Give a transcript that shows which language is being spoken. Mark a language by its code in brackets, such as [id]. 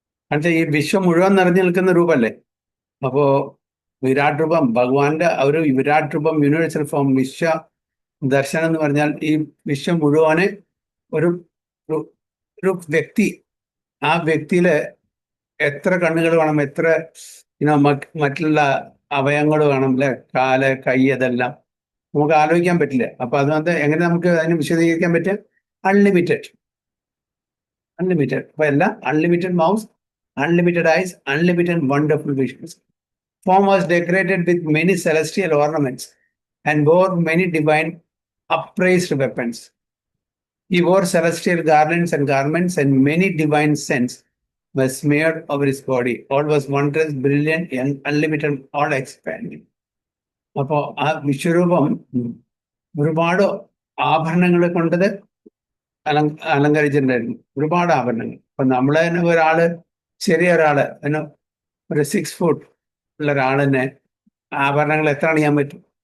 [ml] കാണിച്ചാൽ ഈ വിശ്വം മുഴുവൻ നിറഞ്ഞു നിൽക്കുന്ന രൂപമല്ലേ. അപ്പോ വിരാട് രൂപം, ഭഗവാന്റെ ഒരു വിരാട് രൂപം, യൂണിവേഴ്സൽ ഫോം, വിശ്വ ദർശനം എന്ന് പറഞ്ഞാൽ ഈ വിശ്വം മുഴുവന് ഒരു വ്യക്തി, ആ വ്യക്തിയില് എത്ര കണ്ണുകൾ വേണം, എത്ര മറ്റുള്ള അവയവങ്ങൾ വേണം, അല്ലെ, കാല്, കൈ, അതെല്ലാം നമുക്ക് ആലോചിക്കാൻ പറ്റില്ല. അപ്പൊ അതുകൊണ്ട് എങ്ങനെ നമുക്ക് അതിന് വിശദീകരിക്കാൻ പറ്റുക? അൺലിമിറ്റഡ്. അപ്പൊ എല്ലാം [en] Unlimited mouths, unlimited eyes, unlimited wonderful visions. Form was decorated with many celestial ornaments and bore many divine upraised weapons. He wore celestial garlands and garments, and many divine scents were smeared over his body. All was wondrous, brilliant, and unlimited, all expanding. [ml] അപ്പോൾ ആ വിശ്വരൂപം ഒരുപാട് ആഭരണങ്ങളെ കൊണ്ടത് അലങ്കരിച്ചിട്ടുണ്ടായിരുന്നു. ഒരുപാട് ആഭരണങ്ങൾ. അപ്പൊ നമ്മളെ തന്നെ ഒരാള്, ചെറിയ ഒരാള്, ഒരു 6 foot ഉള്ള ഒരാളിനെ ആഭരണങ്ങൾ എത്ര അണിയാൻ പറ്റും?